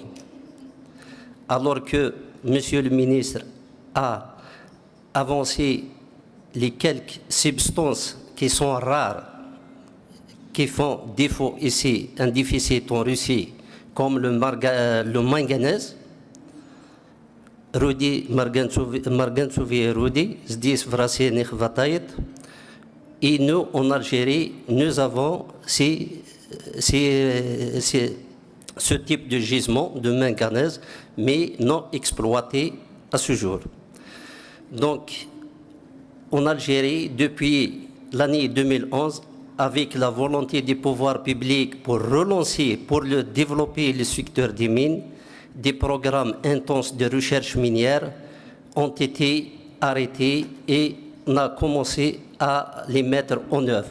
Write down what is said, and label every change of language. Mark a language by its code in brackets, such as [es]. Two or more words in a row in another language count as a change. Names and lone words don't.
[fr] Alors que Monsieur le ministre a avancé les quelques substances qui sont rares, qui font défaut ici, un déficit en Russie, comme le manganèse, [ru] руды, марганцевые [fr] et [ru] руды, здесь в России не хватает. [fr] Et nous, en Algérie, nous avons ce type de gisement de manganèse, mais non exploité à ce jour. Donc, en Algérie, depuis l'année 2011, avec la volonté des pouvoirs publics pour relancer, pour développer le secteur des mines, des programmes intenses de recherche minière ont été arrêtés et on a commencé à les mettre en œuvre.